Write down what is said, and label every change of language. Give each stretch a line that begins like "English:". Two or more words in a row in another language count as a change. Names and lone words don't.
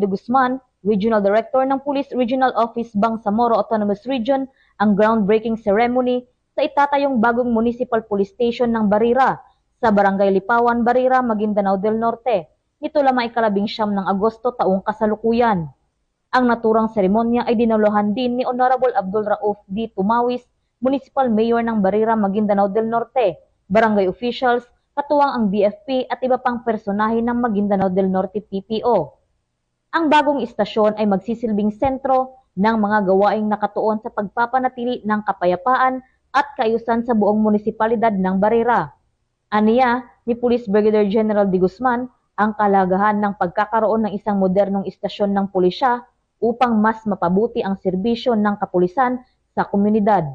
Filipino: de Guzman,
English: Regional Director
Filipino: ng Police Regional Office Bangsamoro Autonomous Region, ang
English: groundbreaking ceremony
Filipino: sa itatayong bagong
English: Municipal Police Station
Filipino: ng Barira sa Barangay Lipawan, Barira, Maguindanao del Norte, nito lamang ika-19 ng Agosto taong kasalukuyan. Ang naturang seremonya ay dinalohan din ni Honorable Abdul Rauf D. Tumawis,
English: Municipal Mayor
Filipino: ng Barira, Maguindanao del Norte,
English: barangay officials,
Filipino: katuwang ang BFP at iba pang personahe ng Maguindanao del Norte PPO. Ang bagong istasyon ay magsisilbing sentro ng mga gawaing nakatuon sa pagpapanatili ng kapayapaan at kaayusan sa buong munisipalidad ng Barira. Aniya ni Police Brigadier General de Guzman ang kalagahan ng pagkakaroon ng isang modernong istasyon ng pulisya upang mas mapabuti ang serbisyo ng kapulisan sa komunidad.